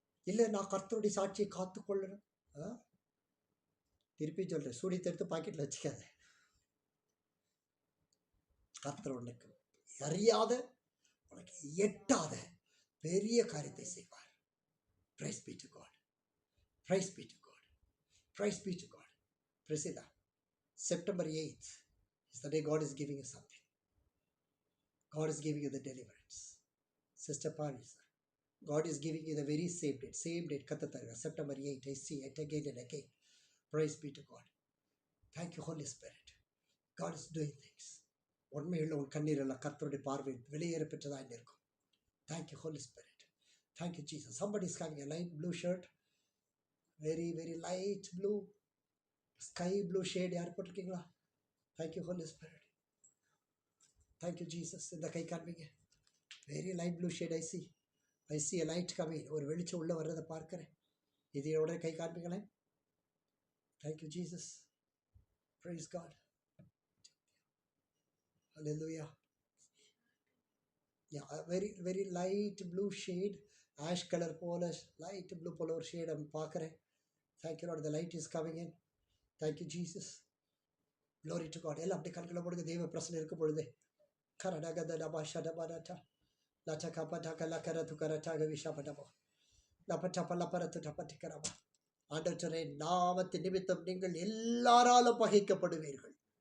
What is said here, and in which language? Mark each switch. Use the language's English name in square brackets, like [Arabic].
[Tamil] இல்லை, நான் கர்த்தருடைய சாட்சியை காத்துக்கொள்ளணும். திருப்பி சொல்கிறேன், சூடி எடுத்து பாக்கெட்டில் வச்சுக்காத. கர்த்தர் உனக்கு அறியாத, உனக்கு எட்டாத பெரிய காரியத்தை செய்வார். [English] Praise be to God. Praise be to God. Praise be to God. Priscilla, September 8th is the day God is giving you something. God is giving you the deliverance. Sister Parisa, God is giving you the very same date, Katatharga, September 8th. I see it again and again. Praise be to God. Thank you, Holy Spirit. God is doing things. [Tamil] உண்மையுள்ள உன் கண்ணீரெல்லாம் கர்த்தருடைய பார்வை வெளியேற பெற்றதாக இருக்கும். [English] Thank you, Holy Spirit. Thank you, Jesus. Somebody is having a light blue shirt. Very, very light blue. Sky blue shade [Tamil] யார் போட்டிருக்கீங்களா? [English] Thank you, Holy Spirit. Thank you, Jesus. [Tamil] இந்த கை காண்பீங்க. [English] Very light blue shade I see. I see a light coming. ஒரு வெளிச்சம் உள்ள வர்றதை பார்க்கிறேன். [Tamil] இதோட கை காண்பீங்களேன். [English] Thank you, Jesus. Praise God. Hallelujah. Yeah, very, very light blue shade. Ash color போல light blue போல ஒரு shade I'm பார்க்கிறேன். Thank you, Lord. The light is coming in. Thank you, Jesus. Glory to God. [Tamil] எல்லாம் அப்படி கண்களை போடுங்க. தெய்வ பிரசனை இருக்கும் பொழுது கரடகதடபா ஷடபடடா லச்சகபடக லகரதுகரடக விஷபடபா லபடபலபரதுடபடிகரபா. ஆண்டவரே, நாமத்தின் நிமித்தம் நீங்கள் எல்லாராலும் பகைக்கப்படுவீர்கள்.